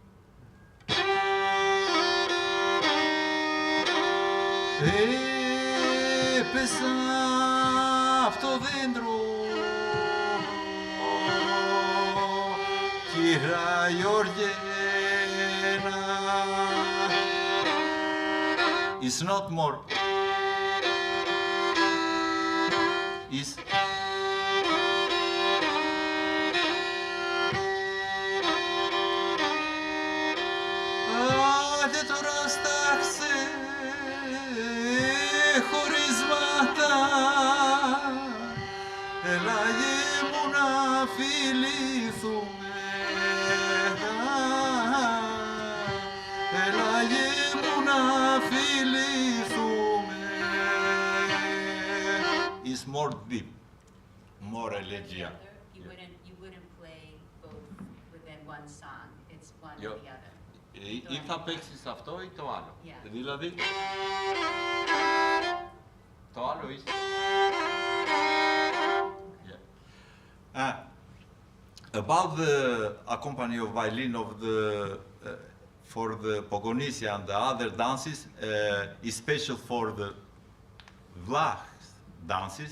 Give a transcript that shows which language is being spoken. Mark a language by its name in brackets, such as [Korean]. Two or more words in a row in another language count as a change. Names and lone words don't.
[Greek] Έπεσα απ' το δέντρο, κύρα Γεωργένα. [English] It's not more. [Greek] It's άντε τώρα στάξε χωρίσματα, έλα γε μου να φιληθούμε, έλα γε μου να φιληθούμε. [English] It's more deep, more elegia. You wouldn't play both within one song. It's one Yo. or the other. [Greek] Ή θα παίξεις αυτό ή το άλλο. [English] Yeah. [Greek] Δηλαδή, το άλλο είσαι. [English] Yeah. About the accompany of violin of the for the Pogonisia and the other dances, is special for the Vlach dances.